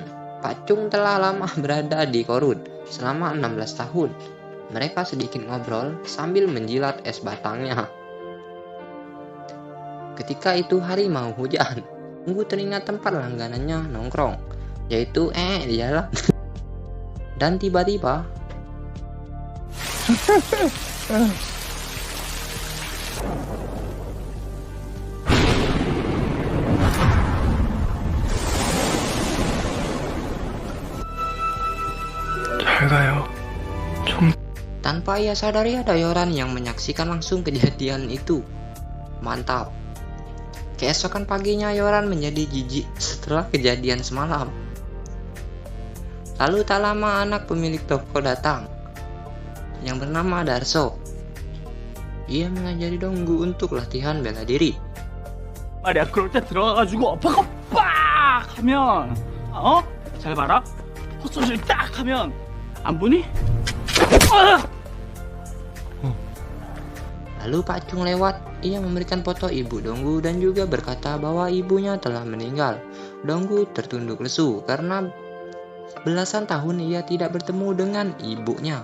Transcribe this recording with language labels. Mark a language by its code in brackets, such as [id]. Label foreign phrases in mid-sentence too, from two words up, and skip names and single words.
[id] Pak Chung telah lama berada di Korut selama 16 tahun. Mereka sedikit ngobrol sambil menjilat es batangnya. Ketika itu hari mau hujan, Donggu teringat tempat langganannya nongkrong, yaitu di jalan. Dan tiba-tiba [ko] 잘 가요. [id] tanpa ia sadari ada Yoran yang menyaksikan langsung kejadian itu. Mantap. Keesokan paginya Yoran menjadi jijik setelah kejadian semalam. Lalu tak lama anak pemilik toko datang yang bernama Darso. Ia mengajari Donggu untuk latihan bela diri. [ko] 말이야, 그럴 때 들어가가지고 팍 하면 잘 봐라. 헛소리를 딱 하면 안 보니? [id] Lalu Pak Chung lewat. Ia memberikan foto ibu Donggu dan juga berkata bahwa ibunya telah meninggal. Donggu tertunduk lesu karena belasan tahun ia tidak bertemu dengan ibunya.